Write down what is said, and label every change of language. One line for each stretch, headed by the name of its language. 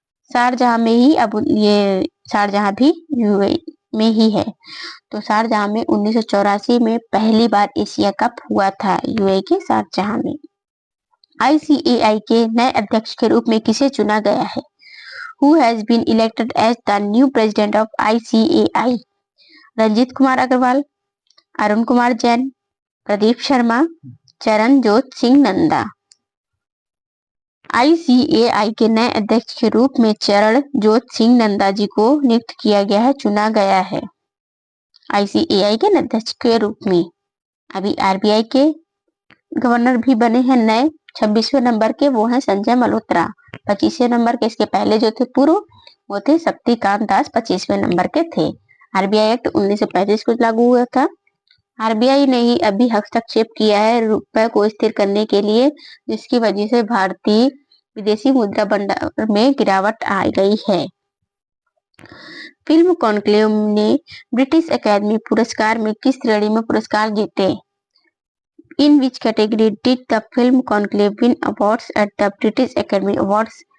Hindi: Sharjah में ही Sharjah भी UAE में ही है। तो शारजाह में 1984 में पहली बार एशिया कप हुआ था, यूएई के शारजाह में। आईसीएआई के नए अध्यक्ष के रूप में किसे चुना गया है?
English: Who has been elected as the new president of ICAI?
Hindi: Ranjit Kumar Agarwal, Arun Kumar Jain, Pradeep Sharma, Charanjot Singh Nanda. ICAI के नए अध्यक्ष के रूप में चरणजोत सिंह नंदा जी को नियुक्त किया गया है, चुना गया है आईसीएआई के अध्यक्ष के रूप में। अभी आरबीआई के गवर्नर भी बने हैं नए, 26वें नंबर के वो हैं संजय मल्होत्रा। 25वें नंबर के इसके पहले जो थे पूर्व, वो थे शक्तिकांत दास, 25वें नंबर के थे। आरबीआई एक्ट 1935 को लागू हुआ था। आरबीआई ने ही अभी हस्तक्षेप किया है रुपए को स्थिर करने के लिए, जिसकी वजह से भारतीय विदेशी मुद्रा भंडार में गिरावट आ गई है। फिल्म कॉन्क्लेव ने ब्रिटिश अकेडमी पुरस्कार में किस श्रेणी में पुरस्कार जीते?
English: In which category did the film Conclave win awards at the British Academy Awards?